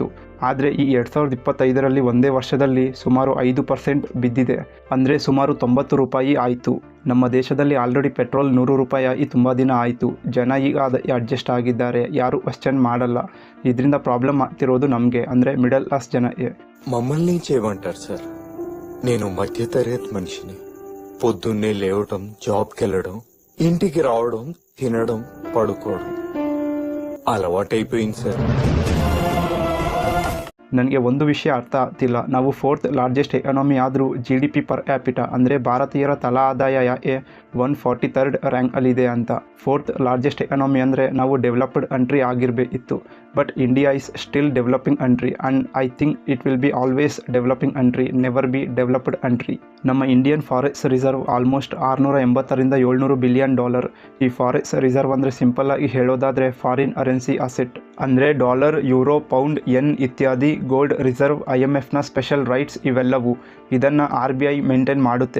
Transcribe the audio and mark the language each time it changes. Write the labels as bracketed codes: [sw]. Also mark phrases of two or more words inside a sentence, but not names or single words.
[kn] ಆದರೆ ಈ 2025ರಲ್ಲಿ ಒಂದೇ ವರ್ಷದಲ್ಲಿ ಸುಮಾರು 5% ಬಿದ್ದಿದೆ. ಅಂದರೆ ಸುಮಾರು 90 ರೂಪಾಯಿ ಆಯಿತು. ನಮ್ಮ ದೇಶದಲ್ಲಿ [en] already petrol [kn] 100 ರೂಪಾಯಿ ಆಗಿ ತುಂಬ ದಿನ ಆಯಿತು. ಜನ ಈಗ ಅದಕ್ಕೆ ಅಡ್ಜಸ್ಟ್ ಆಗಿದ್ದಾರೆ, ಯಾರೂ ಕ್ವಶ್ಚನ್ ಮಾಡಲ್ಲ. ಇದರಿಂದ ಪ್ರಾಬ್ಲಮ್ ಆಗ್ತಿರೋದು నಮಗೆ, ಅಂದರೆ [en] middle class [kn] ಜನಕ್ಕೆ. [te] మమ్మల్ని చేయమంటారు సార్? నేను మధ్యతరగతి మనిషిని. పొద్దున్నే లేవడం, జాబ్కి వెళ్ళడం, ఇంటికి రావడం, తినడం, పడుకోవడం అలవాటైపోయింది సార్. [kn] ನನಗೆ ಒಂದು ವಿಷಯ ಅರ್ಥ ಆಗ್ತಿಲ್ಲ. ನಾವು [en] 4th largest economy [kn] ಆದರೂ [en] GDP per capita [kn] ಅಂದರೆ ಭಾರತೀಯರ ತಲಾ ಆದಾಯ ಯಾಕೆ 143rd ರ್ಯಾಂಕಲ್ಲಿದೆ ಅಂತ. [en] 4th largest economy [kn] ಅಂದರೆ ನಾವು [en] developed country [kn] ಆಗಿರಬೇಕಿತ್ತು. [en] but India is still developing country and I think it will be always developing country, never be developed country. [kn] ನಮ್ಮ [en] Indian forex reserve almost [kn] $680ರಿಂದ $700 ಬಿಲಿಯನ್. ಈ [en] forex reserve [kn] ಅಂದರೆ ಸಿಂಪಲ್ ಆಗಿ ಹೇಳೋದಾದರೆ [en] foreign currency asset. [kn] ಅಂದರೆ ಡಾಲರ್, ಯೂರೋ, ಪೌಂಡ್, ಯೆನ್ ಇತ್ಯಾದಿ. [en] gold reserve, [kn] IMFನ [en] special rights [kn] ಇವೆಲ್ಲವೂ. ಇದನ್ನು RBI ಮೇಂಟೈನ್ ಮಾಡುತ್ತೆ.